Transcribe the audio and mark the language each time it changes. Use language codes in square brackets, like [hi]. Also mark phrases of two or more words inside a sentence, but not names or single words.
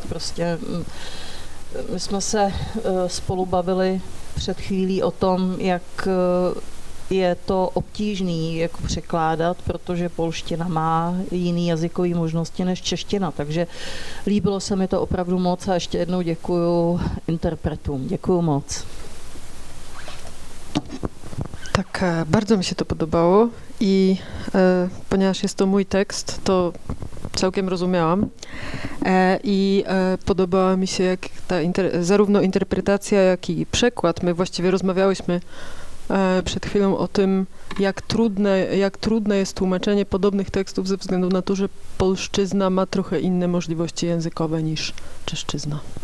[cs] Prostě my jsme se spolu bavili před chvílí o tom, jak je to obtížný jako překládat, protože polština má jiný jazykový možnosti než čeština, takže líbilo se mi to opravdu moc a ještě jednou děkuju interpretům. Děkuju moc. [pl] Tak bardzo mi się to podobało i ponieważ jest to mój tekst, to całkiem rozumiałam i podobała mi się jak zarówno interpretacja, jak i przekład. My właściwie rozmawiałyśmy przed chwilą o tym, jak trudne jest tłumaczenie podobnych tekstów ze względu na to, że polszczyzna ma trochę inne możliwości językowe niż czeszczyzna.